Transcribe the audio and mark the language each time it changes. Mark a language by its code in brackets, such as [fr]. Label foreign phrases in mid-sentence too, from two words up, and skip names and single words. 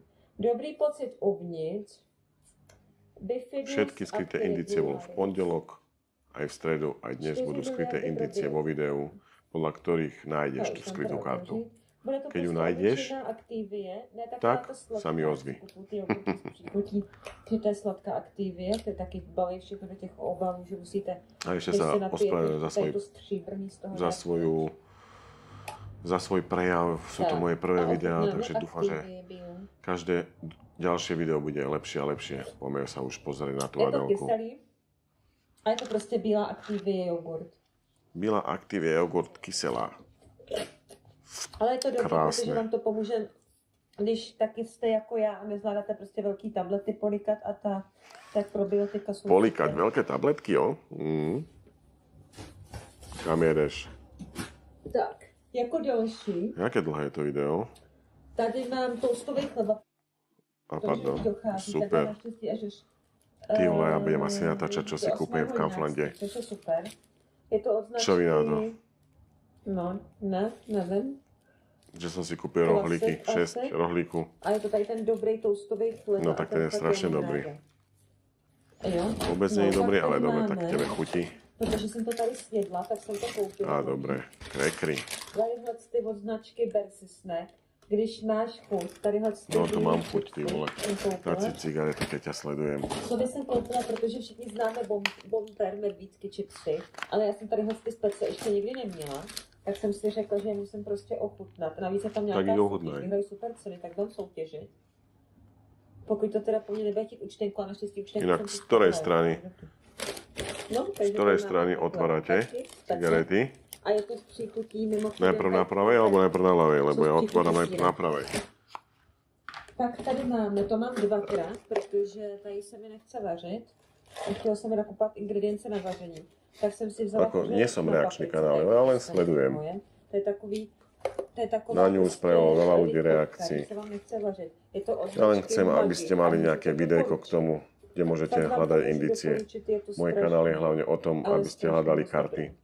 [cs] Dobrý pocit uvnitř. [sk] Všetky skryté indície bolo v pondelok, aj v stredu, aj dnes budú skryté indície vo videu, podľa ktorých nájdeš tú skrytú kartu. Keď ju nájdeš, tak sa mi ozvi. [cs] To je sladká Activie, to je taky balej všechno do těch obalů, že musíte... [sk] A ešte sa ospravedlňujem za svoj prejav. Sú to moje prvé videá, takže dúfam, že každé ďalšie video bude lepšie a lepšie. Poďme sa už pozrieť na tú Adelku. Je [cs] to kyselý a je to prostě bílá Activie jogurt. Bílá Activie jogurt kyselá. Ale je to dobré, [sk] Krásne. [cs] protože vám to pomůže, když taky jste jako já a nezvládáte prostě velký tablety polikat a tak probiotika jsou... [sk] Polikať veľké tabletky, jo? [cs] Kam jedeš? Tak, jako další. [sk] Jaké dlhé je to video? [cs] Tady mám toastový chleba. A pardon, super. [sk] Ty vole, ja budem asi natáčať, čo si kúpim v Kauflande. [cs] To je super. Je to od značky... [sk] Čo vy na to? [cs] No, nevím. [sk] Že som si kúpil rohlíky, 6 rohlíku. [cs] A je to tady ten dobrý toastový chleba. [sk] No tak ten je strašne dobrý. Jo? Vôbec nie je dobrý, ale dobre, tak tebe chutí. [cs] Protože jsem to tady snědla, tak jsem to koupila. [sk] A dobre, krekry. [cs] Tadyhle ty od značky Bersi Snack. Když máš chuť, tadyhle ty... No to mám chuť, ty vole. [sk] Dať si cigarety, keď ťa sledujem. [cs] To jsem koupila, protože všichni známe Bomber, medvídky, chipsy, ale já jsem tadyhle ty spece ještě nikdy neměla. Tak jsem si řekla, že je musím prostě ochutnat. Navíc je tam nějaká soutěž, vyhrají super ceny, tak dám soutěžit. Pokud to teda po mně nebude chtít účtenku, a naštěstí účtenku... [sk] Inak z ktorej strany? No, z ktorej strany otvárate cigarety? [cs] A je to s příchutí mimochodem... [sk] Najprv na pravej alebo najprv na ľavej? Lebo ja otváram najprv na pravej. [cs] Tak tady máme, to mám dvakrát, protože tady se mi nechce vařit. A chtěla jsem nakupovat ingredience na vaření. Tak jsem si vzala... [sk] Ako, nie som reakčný kanál, ja len sledujem. [cs] To je taková... [sk] Na ňu spravilo veľa ľudí reakcií. Ja len chcem, aby ste mali nejaké videjko k tomu, kde môžete hľadať indície. Môj kanál je hlavne o tom, aby ste hľadali karty.